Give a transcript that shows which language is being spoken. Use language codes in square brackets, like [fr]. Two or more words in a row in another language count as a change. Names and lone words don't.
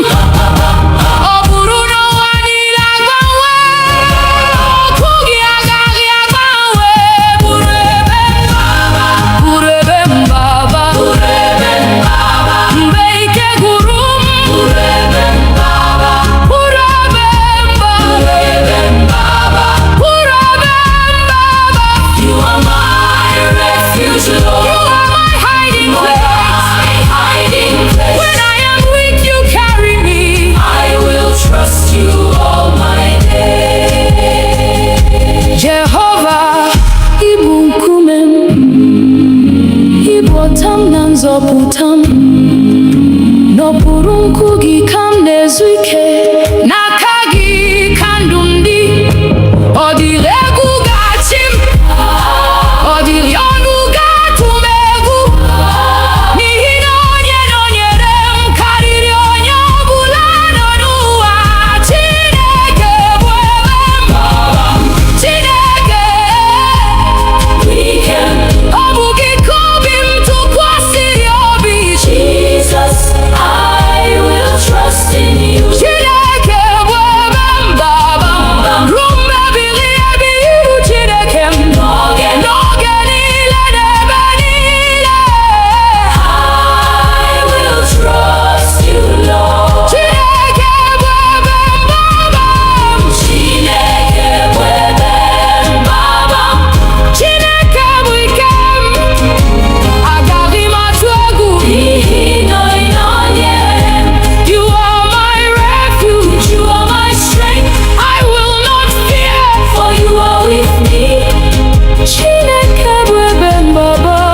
[ig] Ọ bụrụ na ụwa niile agbanwe, okwu gị agaghị agbanwe. Bụrụ ebe mgbaba, bụrụ ebe mgbaba, bụrụ ebe mgbaba. Mgbe ike gwụrụ m, bụrụ ebe mgbaba, bụrụ ebe mgbaba, bụrụ ebe mgbaba, bụrụ ebe mgbaba. [en] You are my refuge, Lord. You are my hiding place. When I am weak, you carry me. I will trust you all my days. [ig] Jehovah, ị bụ nkume m, ị bụ ọta m na nzọpụta m. N'okpuru nku gị ka m na-ezu ike. N'aka gị ka ndụ m dị. Ọ dịghị egwu ga-achị m, ọ dịghị ọnụ ga-atụ m egwu. N'ihi na onye nọnyere m karịrị onye ọbụla nọ n'ụwa. Chineke bụ ebe mgbaba m. Chineke ọ bụ gị ka obi m tụkwasịrị obi. [en] Jesus, I will trust in you. [ig] Chineke bụ ebe mgbaba m. Ruo mgbe ebighị ebi, iru Chineke m. N'oge niile na ebe niile. [en] I will trust you, Lord. [ig] Chineke bụ ebe mgbaba m. Chineke bụ ebe mgbaba m. Chineke bụ ike m. Agaghị m atụ egwu, n'ihi na ị nọnyere m. [en] You are my refuge, you are my strength. I will not fear, for you are with me. [ig] Chineke bụ ebe mgbaba.